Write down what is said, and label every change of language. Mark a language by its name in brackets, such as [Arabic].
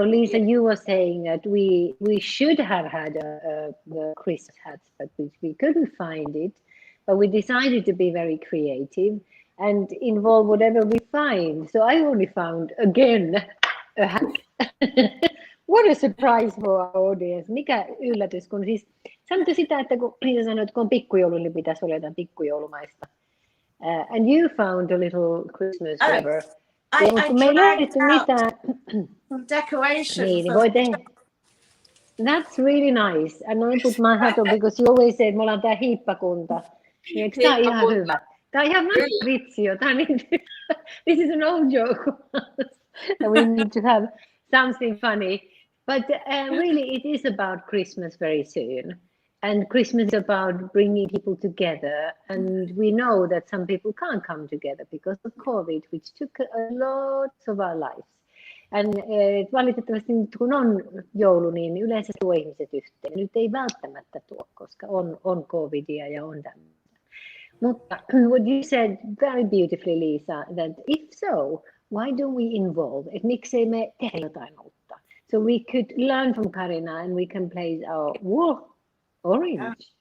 [English] So, Lisa, you were saying that we should have had the Christmas hats, but we couldn't find it. But we decided to be very creative and involve whatever we find. So I only found, again, a hat. What a surprise for our audience. [Finnish] Mikä yllätys, kun siis sanottu sitä, että kun Liisa sanoi, että kun on pikkujoulu, niin pitäisi olla jotain pikkujoulumaista. [English] And you found a little Christmas whatever. I tried out some decorations. [Finnish] Niin, voi tehdä. [English] That's really nice. And I put my hat on because you always say, [Finnish] että me ollaan tää hiippakunta. Eikö tää ihan hyvä? Tää on ihan vitsi jo. [English] This is an old joke. We need to have something funny. But really, it is about Christmas very soon. And Christmas is about bringing people together. And we know that some people can't come together because of COVID, which took a lot of our lives. [Finnish] And valitettavasti nyt kun on joulu, niin yleensä tuo ihmiset yhteen. Nyt ei välttämättä tuo, koska on COVIDia ja on tämmöistä. [English] Mutta what you said very beautifully, Lisa, that if so, why don't we involve? [Finnish] Et miksei me tehdä jotain uutta? [English] So we could learn from Carina and we can place our orange.